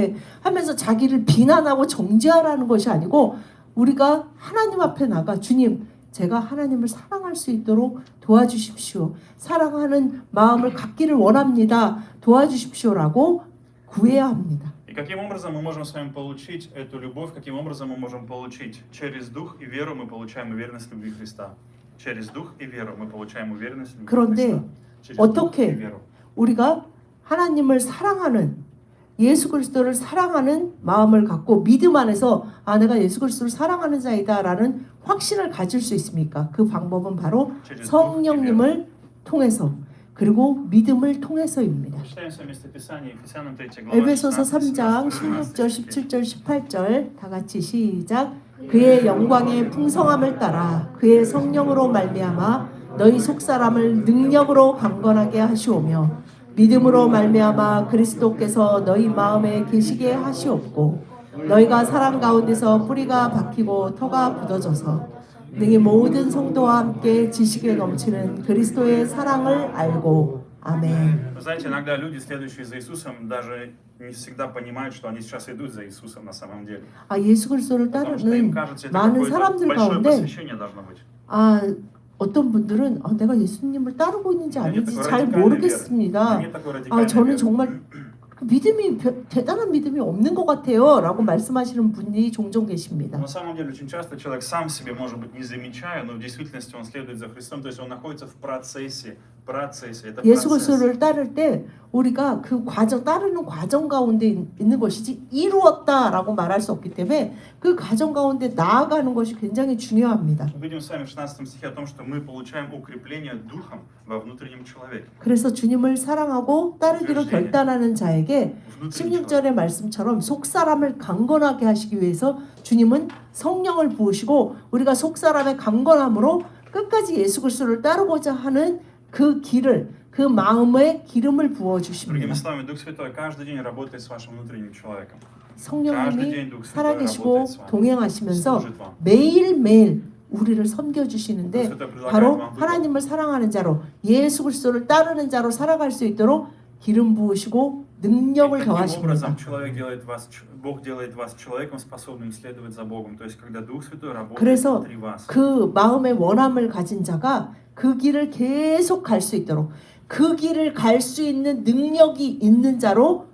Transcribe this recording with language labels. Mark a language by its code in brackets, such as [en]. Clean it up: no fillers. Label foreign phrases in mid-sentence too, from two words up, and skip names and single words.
[ko] 하면서 자기를 비난하고 정죄하라는 것이 아니고, 우리가 하나님 앞에 나가, 주님, 제가 하나님을 사랑할 수 있도록 도와주십시오. 사랑하는 마음을 갖기를 원합니다. 도와주십시오라고 구해야 합니다. [ru] И каким образом мы можем с вами получить эту любовь? Каким образом мы можем получить? Через дух и веру мы получаем уверенность в любви Христа. Через дух и веру мы получаем уверенность в любви [ko] 그런데 [ru] Христа. Через дух и [ko] 어떻게 [ru] веру. [ko] 우리가 하나님을 사랑하는, 예수 그리스도를 사랑하는 마음을 갖고 믿음 안에서 아, 내가 예수 그리스도를 사랑하는 자이다라는 확신을 가질 수 있습니까? 그 방법은 바로 성령님을 통해서, 그리고 믿음을 통해서입니다. [ru] Читаем с вами местописание Ефесянам 3 глава. [ko] 에베소서 3장 16절, 17절, 18절 다 같이 시작. 그의 영광의 풍성함을 따라 그의 성령으로 말미암아 너희 속사람을 능력으로 강건하게 하시오며 믿음으로 말미암아 그리스도께서 너희 마음에 계시게 하시옵고 너희가 사랑 가운데서 뿌리가 박히고 터가 굳어져서 능히 모든 성도와 함께 지식에 넘치는 그리스도의 사랑을 알고 아멘. [ru] Вы знаете, иногда люди, следующие за Иисусом, даже не всегда понимают, что они сейчас идут за Иисусом на самом деле. [ko] 아, 예수 그리스도를 [ru] Потому что им [ko] 따르는 [ru] кажется, это [ko] 많은 [ru] какое-то [ko] 사람들 [ru] большое [ko] 가운데 [ru] посвящение должно быть. [ko] 아, 어떤 분들은 아, 내가 예수님을 따르고 있는지 아닌지 잘 [ru] радикальной [ko] 모르겠습니다. [ru] веры. Нет такой [ko] 아, [ru] радикальной [ko] 저는 [ru] веры. [ko] 정말 믿음이 대단한 믿음이 없는 것 같아요 라고 말씀하시는 분이 종종 계십니다. [ru] На самом деле, очень часто человек сам себе, может быть, не замечая, но в действительности он следует за Христом, то есть он находится в процессе. Это [ko] 예수 [ru] процесс. [ko] 그리스도를 따를 때 우리가 그 과정, 따르는 과정 가운데 있는 것이지 이루었다라고 말할 수 없기 때문에 그 과정 가운데 나아가는 것이 굉장히 중요합니다. [ru] Мы видим с вами в 16 стихе о том, что мы получаем укрепление духом во внутреннем человеке. [ko] 그래서 주님을 사랑하고 따르기로 결단하는 자에게 [ru] Внутренний человек. [ko] 16절의 말씀처럼 속사람을 강건하게 하시기 위해서 주님은 성령을 부으시고 우리가 속사람의 강건함으로 끝까지 예수 그리스도를 따르고자 하는 그 길을, 그 마음에 기름을 [ru] Другими [ko] 부어주십니다. [ru] словами, Дух Святой каждый день работает с вашим внутренним человеком. [ko] 성령님이 살아계시고 동행하시면서 [ru] служит вам. [ko] 매일매일 우리를 섬겨주시는데 [ru] Дух Святой предлагает [ko] 바로 [ru] вам выбор. [ko] 하나님을 사랑하는 자로, 예수 그리스도를 따르는 자로 살아갈 수 있도록 기름 부으시고 능력을 [ru] Таким [ko] 더하십니다. [ru] образом, Бог делает вас человеком, способным следовать за Богом. То есть, когда Дух Святой работает [ko] 그래서 [ru] внутри вас. [ko] 그 마음의 원함을 가진 자가 그 길을 계속 갈 수 있도록 그 길을 갈 수 있는 능력이 있는 자로